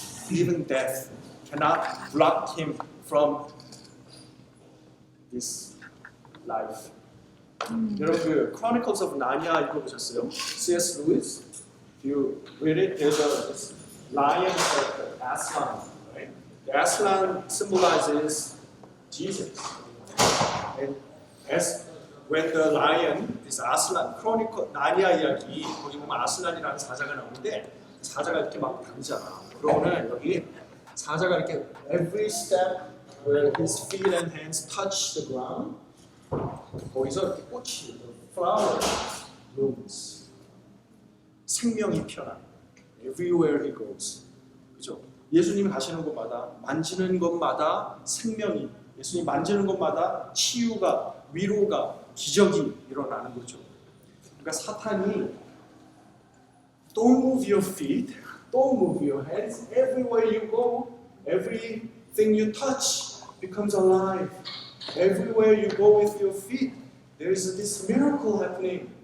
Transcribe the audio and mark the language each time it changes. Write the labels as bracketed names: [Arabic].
[English] Even death cannot block him from this life. [Korean] 여러분 그 Chronicles of Narnia 읽어보셨어요? C.S. Lewis. [English] If you read it, there's a lion character, Aslan. Right? The Aslan symbolizes Jesus. And as when the lion, this Aslan, Chronicle, [Korean] 나니아 이야기 거기 보면 아슬란이라는 사자가 나오는데 사자가 이렇게 막 다니잖아. 그러면은 여기 사자가 이렇게 [English] every step where his feet and hands touch the ground, [Korean] 거기서 이렇게 꽃이, [English] flower blooms. [Korean] 생명이 피어나. [English] Everywhere he goes. [Korean] 그죠? 예수님이 가시는 곳마다, 만지는 곳마다 생명이, 예수님 만지는 곳마다 치유가, 위로가, 기적이 일어나는 거죠. 그러니까 사탄이 [English] don't move your feet, don't move your hands. Everywhere you go, everything you touch becomes alive. Everywhere you go with your feet, there is this miracle happening.